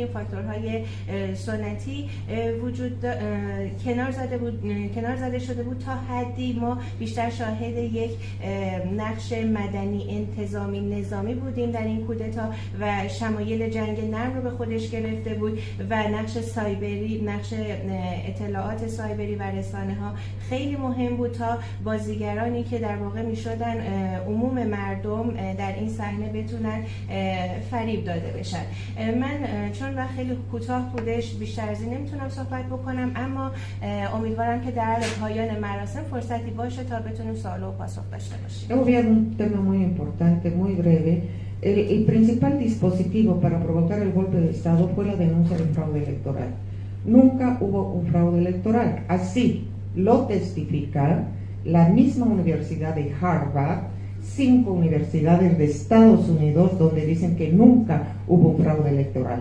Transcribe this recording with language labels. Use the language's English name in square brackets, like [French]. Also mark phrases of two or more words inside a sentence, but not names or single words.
[Persian] فاکتورهای سنتی کنار زده شده بود تا حدی ما بیشتر شاهد یک نقش مدنی انتظامی نظامی بودیم در این کودتا و شمایل جنگ نرم رو به خودش گرفته بود و نقش سایبری، نقش اطلاعات سایبری و رسانه‌ها خیلی مهم بود تا بازیگرانی که در واقع میشدن عموم مردم در این صحنه بتونن فریب داده بشن. من چون وقت خیلی کوتاه بودش بیشتر از این نمیتونم صحبت بکنم، اما امیدوارم که در پایان مراسم فرصتی باشه تا بتونیم سوال و پاسخ داشته باشیم. [Spanish] Obviar un tema muy importante, muy breve. El principal dispositivo para provocar el golpe de Estado fue la denuncia del fraude electoral. Nunca hubo un fraude electoral. Así lo testifica la misma Universidad de Harvard, 5 universidades de Estados Unidos donde dicen que nunca hubo un fraude electoral.